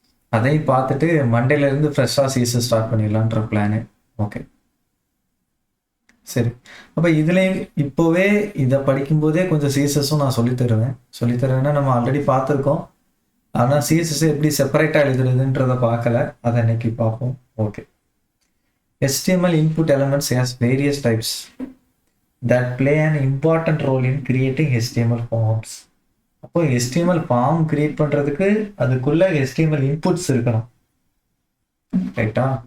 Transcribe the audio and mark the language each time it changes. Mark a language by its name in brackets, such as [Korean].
[Tamil] அதையும் பார்த்துட்டு மண்டேலேருந்து ஃப்ரெஷ்ஷாக CSS ஸ்டார்ட் பண்ணிடலான்ற பிளானு. ஓகே, சரி. அப்போ இதுலேயும் இப்போவே இதை படிக்கும்போதே கொஞ்சம் CSSும் நான் சொல்லித்தருவேன்னா நம்ம ஆல்ரெடி பார்த்துருக்கோம். ஆனால் CSS எப்படி செப்பரேட்டாக எழுதுறதுன்றதை பார்க்கல, அதை இன்னைக்கு பார்ப்போம். Okay. [English] HTML input elements has various types that play an important role in creating HTML forms. [Tamil] அப்போ HTML ஃபார்ம் கிரியேட் பண்ணுறதுக்கு அதுக்குள்ள HTML இன்புட்ஸ் இருக்கணும், ரைட்டா?